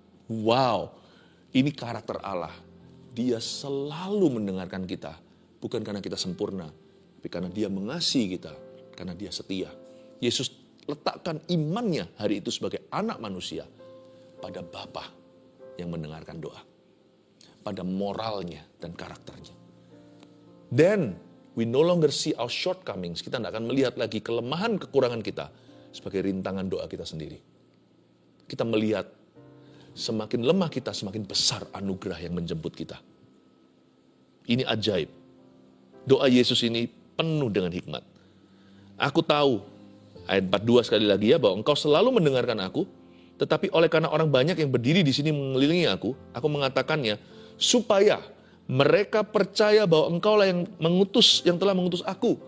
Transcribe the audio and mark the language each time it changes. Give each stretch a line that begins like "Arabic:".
Indonesian: Wow, ini karakter Allah. Dia selalu mendengarkan kita. Bukan karena kita sempurna, tapi karena Dia mengasihi kita. Karena Dia setia. Yesus letakkan imannya hari itu sebagai anak manusia pada Bapa yang mendengarkan doa. Pada moralnya dan karakternya.
English: Then, we no longer see our shortcomings.
Indonesian: Kita tidak akan melihat lagi kelemahan, kekurangan kita sebagai rintangan doa kita sendiri. Kita melihat semakin lemah kita, semakin besar anugerah yang menjemput kita. Ini ajaib. Doa Yesus ini penuh dengan hikmat. Aku tahu, ayat 42 sekali lagi ya, bahwa engkau selalu mendengarkan aku, tetapi oleh karena orang banyak yang berdiri di sini mengelilingi aku mengatakannya, supaya mereka percaya bahwa engkaulah yang telah mengutus aku.